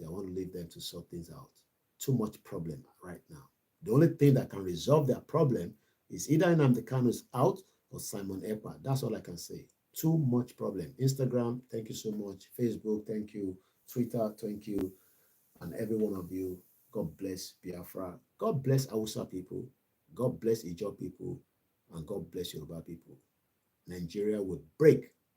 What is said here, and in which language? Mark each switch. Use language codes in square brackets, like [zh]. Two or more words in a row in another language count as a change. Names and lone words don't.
[en] I want to leave them to sort things out. Too much problem right now. The only thing that can resolve their problem is either Nnamdi Kanu is out or Simon Ekpa. That's all I can say. Too much problem. Instagram, thank you so much. Facebook, thank you. Twitter, thank you. And every one of you, God bless Biafra. God bless Hausa people. God bless Ijaw people. And God bless Yoruba people. Nigeria would break